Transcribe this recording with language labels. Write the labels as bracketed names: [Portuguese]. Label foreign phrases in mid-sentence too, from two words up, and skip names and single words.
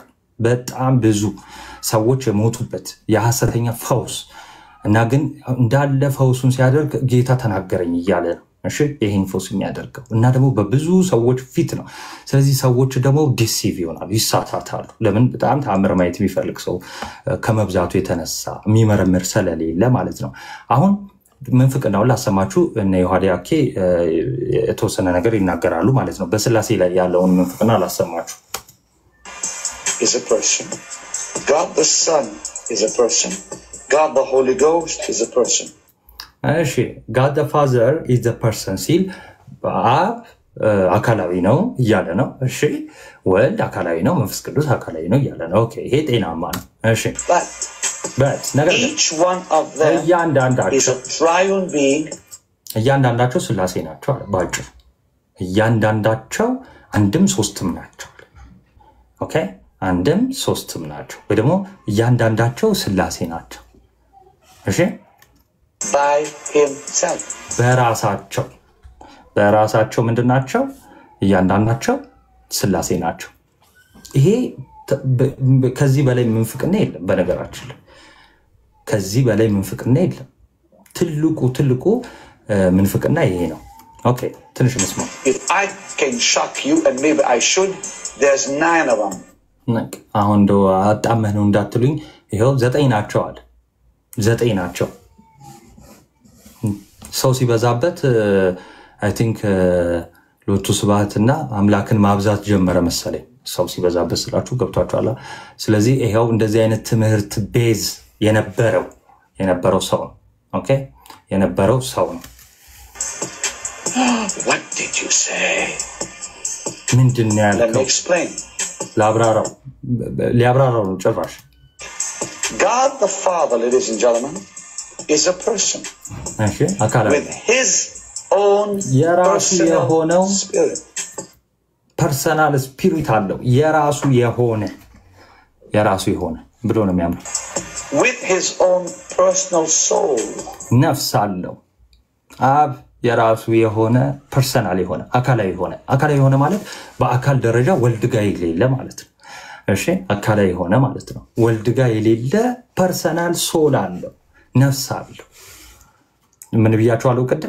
[Amharic] በጣም ብዙ ሰዎች የሞቱበት የሐሰተኛ ፈውስ እና ግን እንዳለ ፈውሱን ሲያደርግ ጌታ ተናገረኝ ይያለ እሺ ይሄን ፈውስ የሚያደርገው እና ደግሞ በብዙ ሰዎች ፊት ነው ስለዚህ ሰዎች ደግሞ ዲሲቭ ይሆናሉ ይሳታታሉ ለምን በጣም ተአምር ማየት የሚፈልግ ሰው ከመብዛቱ የተነሳ የሚመረምር ስለሌለ ማለት ነው አሁን መንፈቅናው ላሰማችሁ እና ዮሐዲያኬ የተወሰነ ነገር ይናገራሉ ማለት ነው በስላሴ ላይ ያለውን መንፈቅና ላሰማችሁ [English] is a person God the Son is a person God the Holy Ghost is a person [Amharic] እሺ [English] God the Father is the person [Amharic] ሲል አብ አካላዊ ነው ይያለ ነው እሺ ወልድ አካላዊ ነው መንፈስ ቅዱስ አካላዊ ነው ይያለ ነው ኦኬ ይሄ ጤናማ ነው እሺ but [English] each one of them is a triune being [Amharic] እያንዳንዳቸው ስላሴ ናቸው ባጭሩ እያንዳንዳቸው አንድም ሶስትም ናቸው ኦኬ አንድም ሶስትም ናቸው ወይ ደግሞ እያንዳንዳቸው ስላሴ ናቸው እሺ [English] by himself [Amharic] በራሳቸው ምንድናቸው እያንዳንዳቸው ስላሴ ናቸው ይሄ ከዚህ በላይ ምንፍቅና የለም በነገራችን ላይ ከዚህ በላይ ምንፍቅና የለም ትልቁ ምንፍቅና ይሄ ነው ኦኬ ትንሽ መስማ [English] if I can shock you and maybe I should there's 9 of them [Amharic] አሁን ዶ አጣመህ ነው እንዳትሉኝ ይሄው 9 ናቸው አለ 9 ናቸው ሰው ሲበዛበት [English] I think [Amharic] ሎቱ ስብሐትና አምላክን ማብዛት ጀመረ መሰለኝ ሰው ሲበዛበት ስላችሁ ገብቷችኋል ስለዚህ ይሄው እንደዚህ አይነት ትምህርት ቤዝ የነበረው ሰው ኦኬ የነበረው ሰው [English] What did you say? [Amharic] ምንድነው ያለው [English] Let me explain. [Amharic] ሊያብራራው ነው ጭራሽ [English] God the Father, ladies and gentlemen, is a person. [Amharic] እሺ አካላዊ [English] with his own personal spirit. Personal spirit [Amharic] አለው የራሱ የሆነ ብሎ ነው የሚያምነው [English] with his own personal soul [Amharic] ነፍስ አለው አብ የራሱ የሆነ ፐርሰናል የሆነ አካላዊ የሆነ ማለት በአካል ደረጃ ወልድ ጋር የሌለ ማለት ነው። እሺ አካላዊ የሆነ ማለት ነው። ወልድ ጋር የሌለ [English] personal soul [Amharic] አለው፣ ነፍስ አለው። ምን ብያችኋለሁ ቅድም?